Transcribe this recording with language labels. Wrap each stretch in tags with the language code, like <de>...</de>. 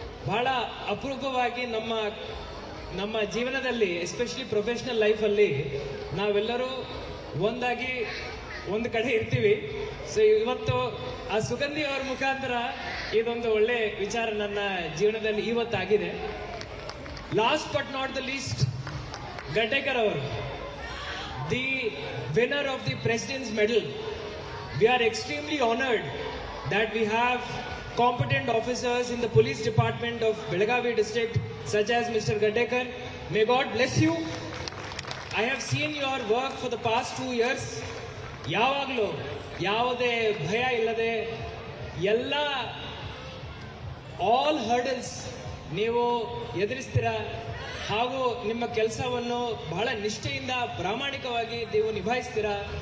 <kn>ಬಹಳ ಅಪರೂಪವಾಗಿ ನಮ್ಮ ಜೀವನದಲ್ಲಿ ಎಸ್ಪೆಷಲಿ ಪ್ರೊಫೆಷನಲ್ ಲೈಫಲ್ಲಿ ನಾವೆಲ್ಲರೂ ಒಂದಾಗಿ ಒಂದು ಕಡೆ ಇರ್ತೀವಿ. ಸೊ ಇವತ್ತು ಆ ಸುಗಂಧಿ ಅವರ ಮುಖಾಂತರ ಇದೊಂದು ಒಳ್ಳೆ ವಿಚಾರ ನನ್ನ ಜೀವನದಲ್ಲಿ ಇವತ್ತಾಗಿದೆ.</kn> <en>Last but not the least, Gaddekar ಅವರು, the winner of the President's Medal. We are extremely honored that we have competent officers in the police department of Belagavi district such as Mr. Gaddekar. May God bless you. I have seen your work for the past 2 years.</en> <kn>ಯಾವಾಗಲೂ ಯಾವುದೇ ಭಯ ಇಲ್ಲದೆ ಎಲ್ಲ</kn> <en>all hurdles</en> <kn>ನೀವು ಎದುರಿಸ್ತೀರಾ ಹಾಗೂ ನಿಮ್ಮ ಕೆಲಸವನ್ನು ಬಹಳ ನಿಷ್ಠೆಯಿಂದ ಪ್ರಾಮಾಣಿಕವಾಗಿ ನೀವು ನಿಭಾಯಿಸ್ತೀರಾ.</kn>